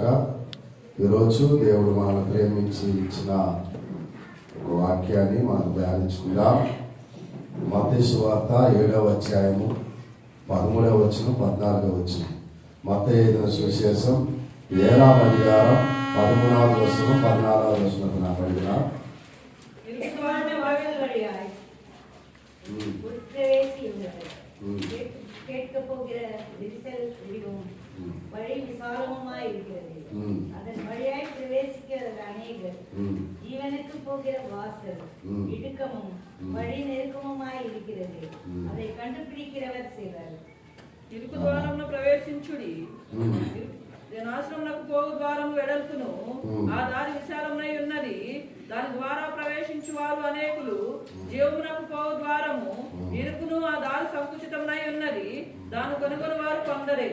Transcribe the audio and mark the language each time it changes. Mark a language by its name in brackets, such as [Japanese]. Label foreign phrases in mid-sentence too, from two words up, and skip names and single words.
[Telugu] ఈరోజు దేవుడు మనల్ని ప్రేమించి ఇచ్చిన ఒక వాక్యాన్ని మనం ధ్యానించుకుందాం. మత్తయి సువార్త 7వ అధ్యాయము 13వ వచనం 14వ వచనం. మత్తయి సువిశేషం 7వ అధ్యాయం 13వ వచనం 14వ వచనం నాకు అడిగిన [Tamil] கேட்க போகிற விரிசல் விரிவும் வழி விசாலமுமாய் இருக்கிறது. அதன் வழியாய் பிரவேசிக்கிறது அநேகர். ஜீவனுக்கு போகிற வாசல் இடுக்கமும் வழி நெருக்கமுமாய் இருக்கிறது. அதை கண்டுபிடிக்கிறவர் சிலர். [Telugu] ఇరుకు ద్వారమున ప్రవేశించుడి, నాశనమునకు పోగు ద్వారము వెడల్పును, ఆ దారి విశాలమునై ఉన్నది, దాని ద్వారా ప్రవేశించు వారు అనేకులు. జీవమునకు పోగు ద్వారము ఇరుకును, ఆ దారి సంకుచితమునై ఉన్నది, దాని కనుగొని వారు కొందరే.